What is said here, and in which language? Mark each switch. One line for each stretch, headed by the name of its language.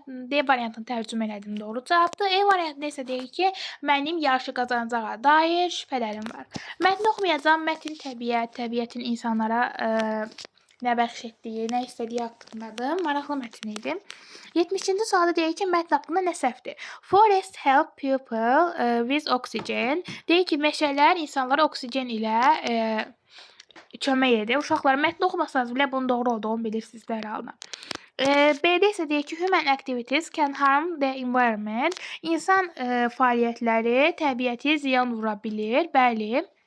Azerbaijani: D variantını tərcümə elədim, doğru cavabdır. E variantında isə deyir ki, mənim yarışı qazanacağa dair şübhələrim var. Mətni oxumayacağım. Mətn təbiətin insanlara nə bəxş etdiyi, nə istədiyi haqqındadır. Maraqlı mətn idi. 70-ci sualda deyir ki, mətn haqqında nə səhvdir?
English: Forest help people with oxygen.
Azerbaijani: Deyir ki, meşələr insanlara oksigen ilə kömək edir. Uşaqlar mətni oxumasanız belə bunun doğru olduğunu bilirsiniz hər halda. B'də isə deyir ki,
English: human activities can harm the environment.
Azerbaijani: İnsan fəaliyyətləri təbiəti ziyan vura bilir. Bəli.